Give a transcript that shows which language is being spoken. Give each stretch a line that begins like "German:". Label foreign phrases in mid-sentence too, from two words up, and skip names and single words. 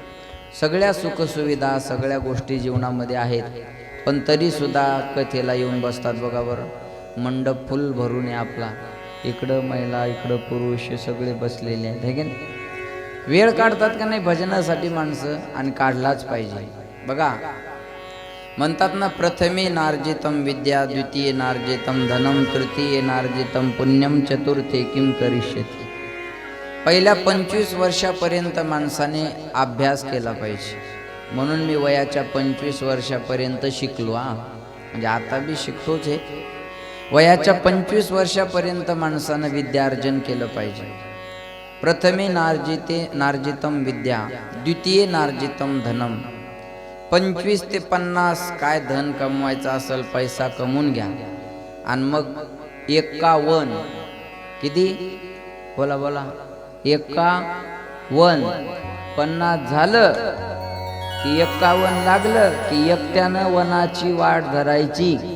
Marathi: सगळ्या सुखसुविधा सगळ्या गोष्टी जीवनामध्ये आहेत, पण तरी सुद्धा कथेला येऊन बसतात बघा बरं. मंडप फुल भरून आहे आपला, इकडं महिला इकडं पुरुष सगळे बसलेले आहेत, हे की नाही. वेळ काढतात का नाही भजनासाठी माणसं, आणि काढलाच पाहिजे. बघा म्हणतात ना,
Sanskrit: प्रथमे नार्जितम विद्या, द्वितीय नार्जितम धनम, तृतीय नार्जितम पुण्यम, चतुर्थे किम करिष्यति.
Marathi: पहिल्या 25 वर्षापर्यंत माणसाने अभ्यास केला पाहिजे. म्हणून मी वयाच्या 25 वर्षापर्यंत शिकलो. म्हणजे आता बी शिकतोच आहे. वयाच्या 25 वर्षापर्यंत माणसानं विद्यार्जन केलं पाहिजे.
Sanskrit: प्रथमे नार्जितम विद्या, द्वितीय नार्जितम धनम.
Marathi: 25 ते 50 काय धन कमवायचं असेल, पैसा कमवून घ्या. आणि मग 51, किती बोला बोला, 51, 50 झालं की 51 लागलं की एकट्यानं वनाची वाट धरायची.